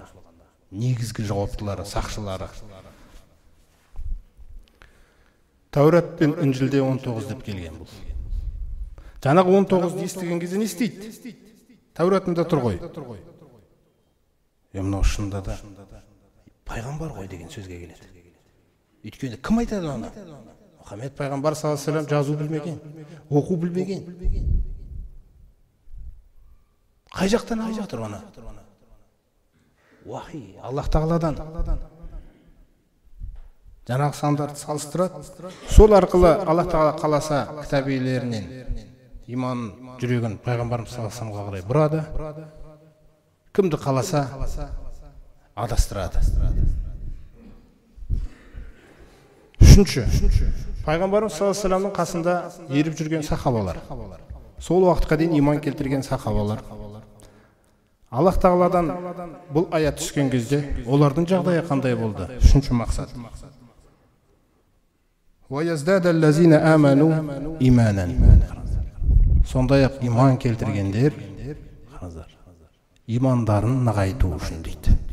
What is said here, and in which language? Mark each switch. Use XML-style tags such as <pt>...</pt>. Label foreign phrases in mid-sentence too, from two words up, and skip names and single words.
<kk>Негізгі жауаптылары, сақшылары. Таурат пен Інжілде 19 деп келген бұл. Жаңағы 19 естіген кезде не істейді? Тауратында тұр ғой. Мынау шынында да пайғамбар ғой деген сөзге келеді. Өйткені кім айтады оны? Мұхаммед пайғамбар</kk> <ar>صلى الله عليه وسلم</ar> <kk>жазу білмеген, оқу білмеген. Қай жақтан алып жатыр оны? Уахи, Аллах Тағаладан. Жаңағы сандарды салыстырады. Сол арқылы Аллах Тағала қаласа кітап иелерінен иман жүрегін пайғамбарымыз</kk> <ar>صلى الله عليه وسلم</ar> <kk>қарай бұрады. Кімді қаласа адастырады. Үшінші, пайғамбарымыз</kk> <ar>صلى الله عليه وسلم</ar> <kk>қасында еріп жүрген сахабалар. Сол уақытқа дейін иман келтірген сахабалар. Аллах Тағаладан бұл аят түскен кезде олардың жағдайы қандай болды? Үшінші мақсат. Сондай-ақ иман келтіргендер имандарын нығайту үшін дейді.</kk>